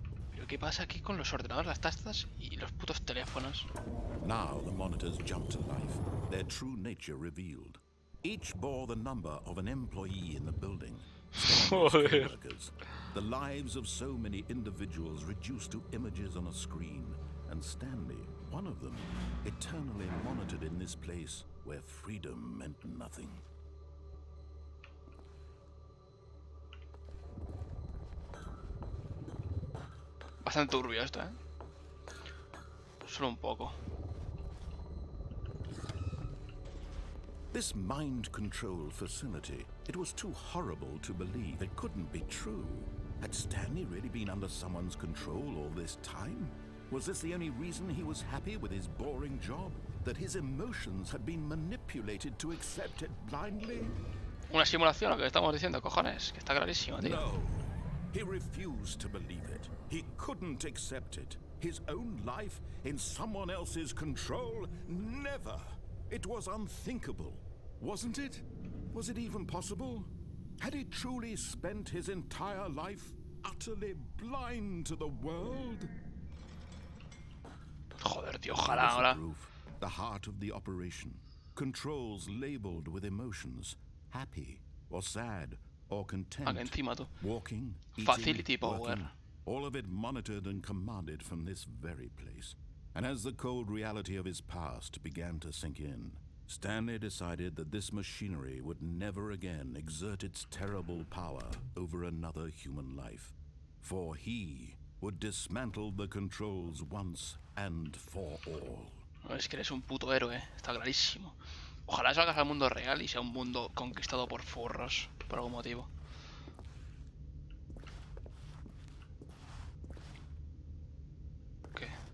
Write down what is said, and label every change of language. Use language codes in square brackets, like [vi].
[es] ¿Pero qué pasa aquí con los ordenadores, las tastas y los putos teléfonos? [en] Now the monitors jumped to life, their true nature revealed. Each bore the number of an employee in the building. [es] Joder. [en] Co-workers. The lives of so many individuals reduced to images on a screen, and Stanley, one of them, eternally monitored in this place where freedom meant nothing. [es] Bastante turbio esto, ¿eh? Solo un poco. [en] This mind control facility, it was too horrible to believe. It couldn't be true. Had Stanley really been under someone's control all this time? Was this the only reason he was happy with his boring job? That his emotions had been manipulated to accept it blindly? [es] Una simulación, lo que estamos diciendo, cojones, que está clarísimo, tío. [en] No. He refused to believe it. He couldn't accept it. His own life in someone else's control? Never. It was unthinkable, wasn't it? Was it even possible? Had he truly spent his entire life utterly blind to the world? [es] Joder, tío, ojalá ahora. [en] The heart of the operation. Controls labeled with emotions. Happy or sad or content. [es] Aquí encima, tú. [en] Walking, eating, Facility power. working, all of it monitored and commanded from this very place. And as the cold reality of his past began to sink in, Stanley decided that this machinery would never again exert its terrible power over another human life. For he would dismantle the controls once and for all. [es] No, es que eres un puto héroe, está clarísimo. Ojalá salgas al mundo real y sea un mundo conquistado por furros, por algún motivo. ¿Qué?